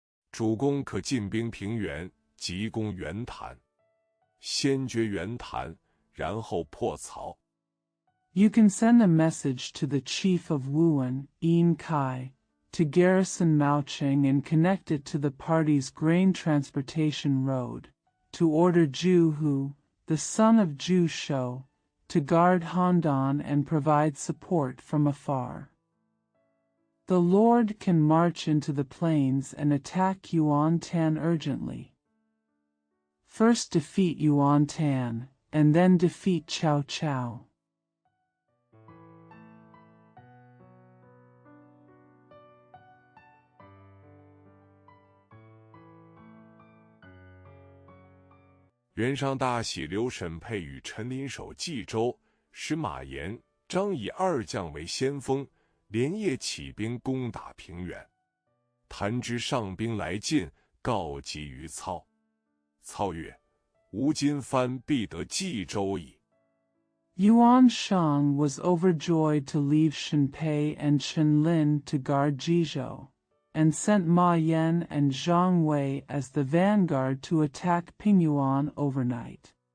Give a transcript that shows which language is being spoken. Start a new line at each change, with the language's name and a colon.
Chinese: 主公可进兵平原，急攻袁谭。先决袁谭，然后破曹。"
English: You can send a message to the chief of Wuan, Yin Kai, to garrison Maocheng and connect it to the party's grain transportation road, to order Zhu Hu, the son of Zhu Shou, to guard Handan and provide support from afar. The Lord can march into the plains and attack Yuan Tan urgently. First defeat Yuan Tan, and then defeat Cao Cao.
Chinese: "袁尚大喜，留沈沛与陈林守冀州，使马延、张以2将为先锋，连夜起兵攻打平原。谭知上兵来进，告急于操。操曰：吾今番必得冀州矣。
English: Yuan Shang was overjoyed to leave Shenpei and Chen Lin to guard Jizhou, and sent Ma Yan and Zhang Wei as the vanguard to attack Pingyuan overnight.